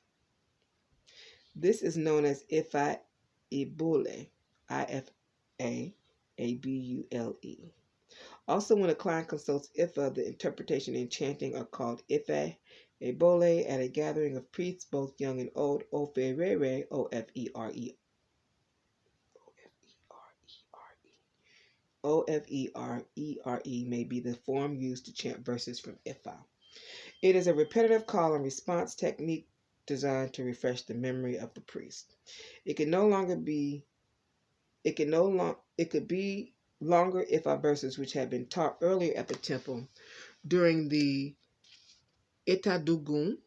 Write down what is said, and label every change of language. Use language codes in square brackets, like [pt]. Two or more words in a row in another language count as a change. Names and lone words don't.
[en] This is known as Ifa Ebole, Ifa-Abule. Also, when a client consults Ifa, the interpretation and chanting are called Ifa Ebole at a gathering of priests, both young and old. Oferere, O-F-E-R-E. O-F-E-R-E-R-E may be the form used to chant verses from Ifa. It is a repetitive call and response technique designed to refresh the memory of the priest. It could be longer Ifa verses which had been taught earlier at the temple during the Itadugun.